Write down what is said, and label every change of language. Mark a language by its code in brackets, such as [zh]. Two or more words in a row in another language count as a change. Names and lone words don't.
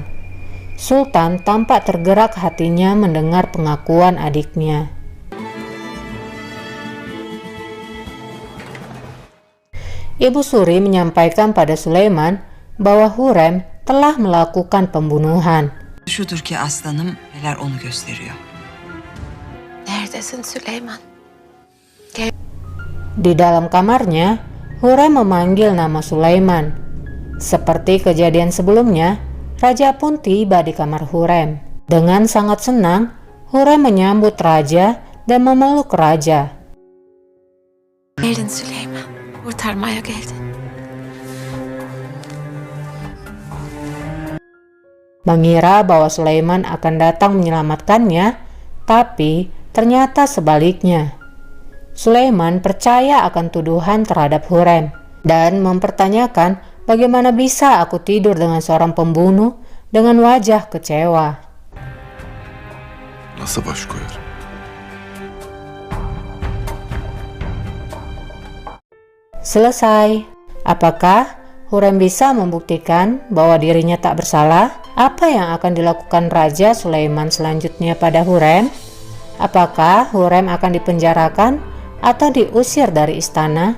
[id] Sultan tampak tergerak hatinya mendengar pengakuan adiknya. Ibu Suri menyampaikan pada Sulaiman bahwa Hurrem telah melakukan pembunuhan. [tr] Şudur ki aslanım, neler onu gösteriyor. Neredesin Süleyman? [id] Di dalam kamarnya, Hurrem memanggil nama Sulaiman. Seperti kejadian sebelumnya, raja pun tiba di kamar Hurrem. Dengan sangat senang, Hurrem menyambut raja dan memeluk raja. [tr] Geldin Süleyman. Kurtarmaya geldin. [id] Mengira bahwa Sulaiman akan datang menyelamatkannya, tapi ternyata sebaliknya. Sulaiman percaya akan tuduhan terhadap Hurrem dan mempertanyakan bagaimana bisa aku tidur dengan seorang pembunuh dengan wajah kecewa. [tr] Nasıl baş koyar? [id] Selesai. Apakah Hurrem bisa membuktikan bahwa dirinya tak bersalah? Apa yang akan dilakukan Raja Sulaiman selanjutnya pada Hurrem? Apakah Hurrem akan dipenjarakan atau diusir dari istana?